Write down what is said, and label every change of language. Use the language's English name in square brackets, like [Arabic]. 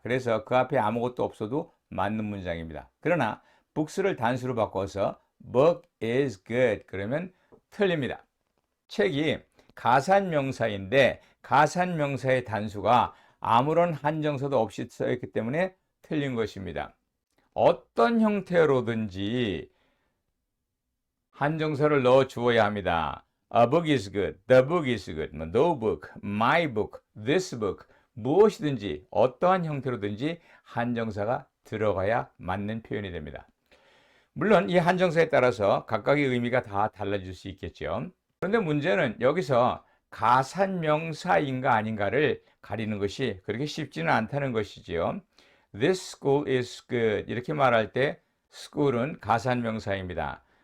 [Korean] 그래서 그 앞에 아무것도 없어도 맞는 문장입니다. 그러나 books를 단수로 바꿔서 [English] book is good [Korean] 그러면 틀립니다. 책이 가산명사인데 가산명사의 단수가 아무런 한정사도 없이 써있기 때문에 틀린 것입니다. 어떤 형태로든지 한정사를 넣어 주어야 합니다. [English] A book is good, the book is good, no book, my book, this book [Korean] 무엇이든지 어떠한 형태로든지 한정사가 들어가야 맞는 표현이 됩니다. 물론 이 한정사에 따라서 각각의 의미가 다 달라질 수 있겠죠. 그런데 문제는 여기서 가산명사인가 아닌가를 가리는 것이 그렇게 쉽지는 않다는 것이지요. [English] This school is good [Korean] 이렇게 말할 때 school은 가산명사입니다.